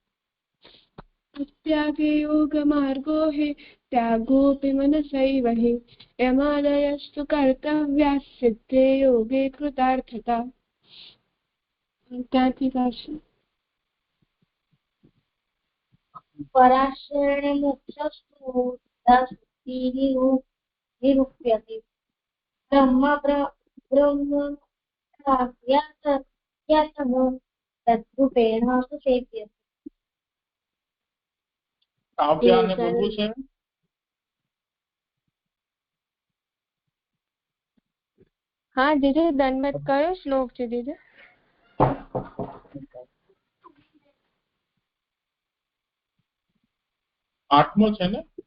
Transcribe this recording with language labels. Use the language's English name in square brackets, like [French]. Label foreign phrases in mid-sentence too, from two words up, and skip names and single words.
[Sanskrit] त्यागे योगमार्गो हि त्यागोऽपि मनसैव हि यमादयस्तु कर्तव्याः सिद्धे योगे कृतार्थता [Gujarati] ત્યાંથી કાઢશે [Sanskrit] पराश्रयणे मोक्षस्तु तस्ति निरूप्यते ब्रह्म तद्रूपेण सुसेव्यते [Gujarati] કાવ્યાને બોલવું છે? હા દીદી દંડવત કયો શ્લોક છે દીદી 8મો છે ને?